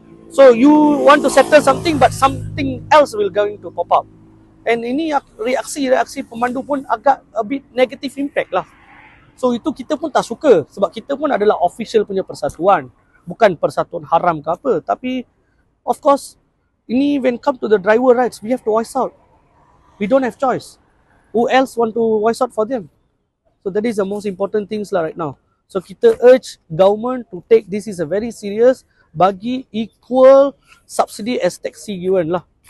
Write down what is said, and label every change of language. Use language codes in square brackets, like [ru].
[en] So you want to settle something, but something else will going to pop up. [ms] And ini reaksi pemandu pun agak [en] a bit negative impact [ms] lah. So itu kita pun tak suka, sebab kita pun adalah official punya persatuan, bukan persatuan haram ke apa. [en] Tapi of course, ini when come to the driver rights, we have to voice out. We don't have choice. Who else want to voice out for them? So that is the most important things lah right now. So kita urge government to take this is a very serious, bagi equal subsidy as taxi given lah.